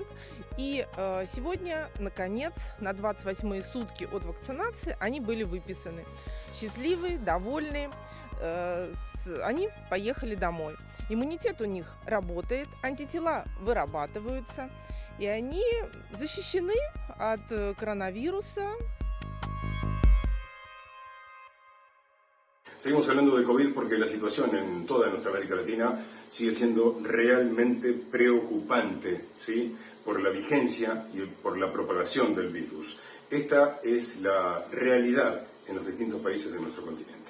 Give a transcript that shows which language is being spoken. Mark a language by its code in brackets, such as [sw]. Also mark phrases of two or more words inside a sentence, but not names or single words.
[ru] И сегодня, наконец, на 28-е сутки от вакцинации они были выписаны. Счастливые, довольные, они поехали домой. Иммунитет у них работает, антитела вырабатываются, и они защищены от коронавируса. [es] Seguimos hablando de COVID porque la situación en toda nuestra América Latina sigue siendo realmente preocupante, ¿sí? Por la vigencia y por la propagación del virus. Esta es la realidad en los distintos países de nuestro continente.